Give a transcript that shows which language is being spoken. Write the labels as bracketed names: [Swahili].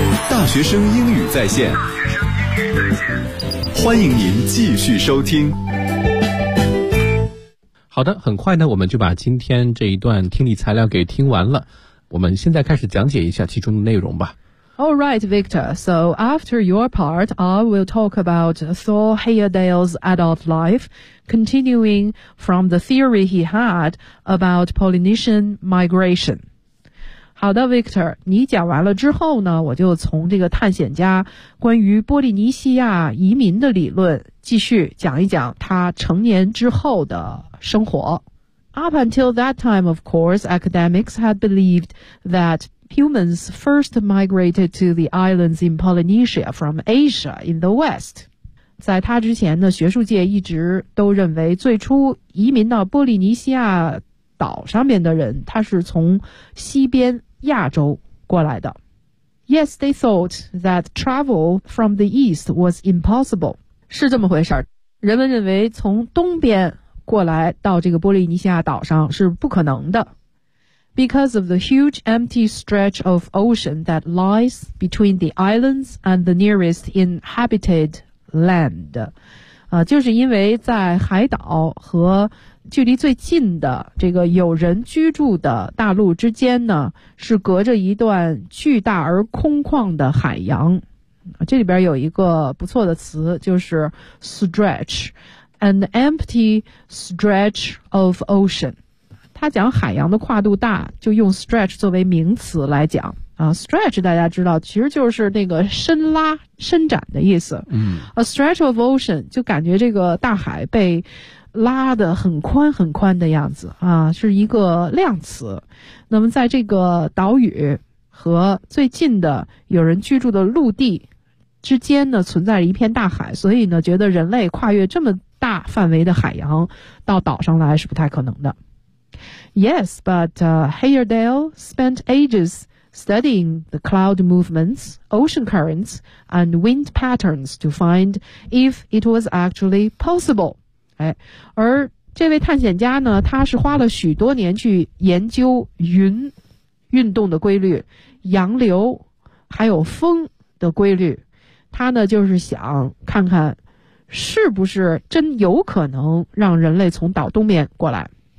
[Chinese] 大学生英语在线。欢迎您继续收听。好的，很快呢，我们就把今天这一段听力材料给听完了。我们现在开始讲解一下其中的内容吧。 [English] All right, Victor. So after your part, I will talk about Thor Heyerdahl's adult life, continuing from the theory he had about Polynesian migration. [Chinese] 好的 ，Victor， 你讲完了之后呢，我就从这个探险家关于波利尼西亚移民的理论继续讲一讲他成年之后的。生活。 [English] Up until that time, of course, academics had believed that humans first migrated to the islands in Polynesia from Asia in the West. [Chinese] 在他之前呢，学术界一直都认为最初移民到波利尼西亚岛上面的人，他是从西边亚洲过来的。 [English] Yes, they thought that travel from the East was impossible. [Chinese] 是这么回事，人们认为从东边过来到这个波利尼西亚岛上是不可能的。 [English] because of the huge empty stretch of ocean that lies between the islands and the nearest inhabited land. [Chinese] 就是因为在海岛和距离最近的这个有人居住的大陆之间呢，是隔着一段巨大而空旷的海洋。这里边有一个不错的词，就是 stretch, [English] an empty stretch of ocean。 [Chinese] 它讲海洋的跨度大，就用 stretch 作为名词来讲。 Stretch 大家知道其实就是那个伸拉伸展的意思。 [English] A stretch of ocean [Chinese] 就感觉这个大海被拉得很宽很宽的样子啊，是一个量词。那么在这个岛屿和最近的有人居住的陆地之间呢，存在着一片大海，所以呢觉得人类跨越这么大范围的海洋到岛上来是不太可能的。 [English] Yes, but Heyerdahl spent agesstudying the cloud movements, ocean currents, and wind patterns to find if it was actually possible. [Chinese] 哎，而这位探险家呢，他是花了许多年去研究云运动的规律、洋流还有风的规律。他呢，就是想看看是不是真有可能让人类从岛东面过来。